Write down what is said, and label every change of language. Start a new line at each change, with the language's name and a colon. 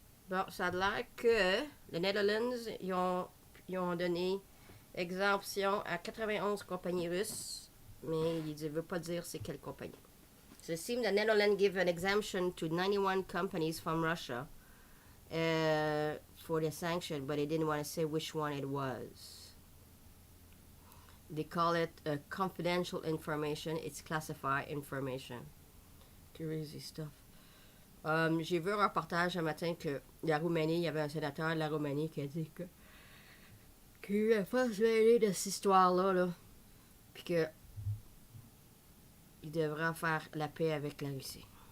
French: Bon, ça a l'air que les Netherlands, ils ont donné exemption à 91 compagnies russes, mais ils ne veulent pas dire c'est quelle compagnie.
English: So it seems the Netherlands give an exemption to 91 companies from Russia for the sanction, but they didn't want to say which one it was. They call it confidential information. It's classified information. Crazy stuff.
French: J'ai vu un reportage un matin que la Roumanie, il y avait un sénateur de la Roumanie qui a dit qu'il ne pas se mêler de cette histoire-là, là, puis que il devrait faire la paix avec la Russie.